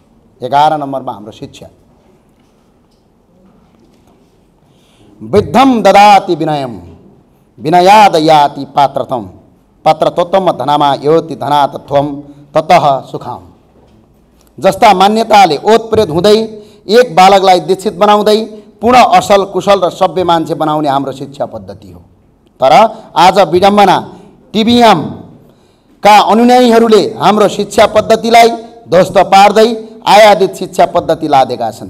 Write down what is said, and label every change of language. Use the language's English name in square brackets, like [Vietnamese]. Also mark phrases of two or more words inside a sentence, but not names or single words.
[Nepali] 11 नम्बरमा हाम्रो शिक्षा। [Sanskrit] वृद्धम ददाति विनयम विनयाद याति पात्रतम पात्रतोत्तम धनमा योति धनातत्वम ततः सुखाम। [Nepali] जस्ता मान्यताले ओतप्रेत हुँदै एक बालकलाई दीक्षित बनाउँदै पूर्ण असल कुशल र सभ्य मान्छे बनाउने हाम्रो शिक्षा पद्धति हो। तर आज विडम्बना टिबिएम का अनुयायीहरूले हाम्रो शिक्षा पद्धतिलाई ध्वस्त पार्दै आयादित शिक्षा पद्धति लादेका छन्।